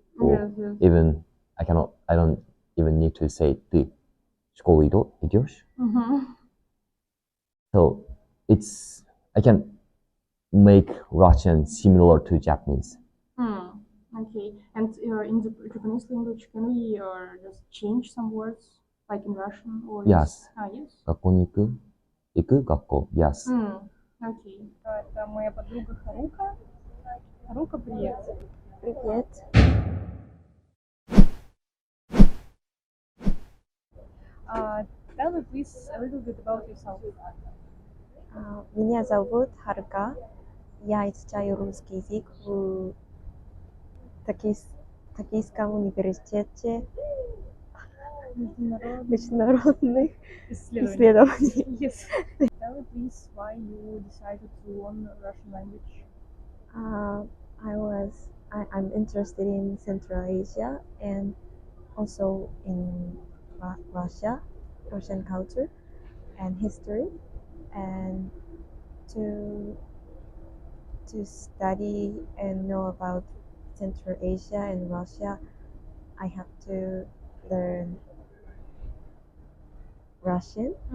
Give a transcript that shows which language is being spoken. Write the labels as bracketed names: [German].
[English] Or even I don't even need to say [Russian] ты в школу идешь. [English] So I can make Russian similar to Japanese. Okay. And in the Japanese language, can we just change some words like in Russian? Or Yes. Yes. [Japanese] 学校に行く学校 Yes. [Russian] Окей. Это моя подруга Харука. Харука, привет. Привет. [English] Tell me please a little bit about yourself. [Russian] Меня зовут Харука. Я изучаю русский язык в Токийском университете международных исследований. [English] Yes. Tell me please why you decided to learn Russian language. I'm interested in Central Asia and also in Russian culture and history, and to study and know about Central Asia and Russia, I have to learn Russian.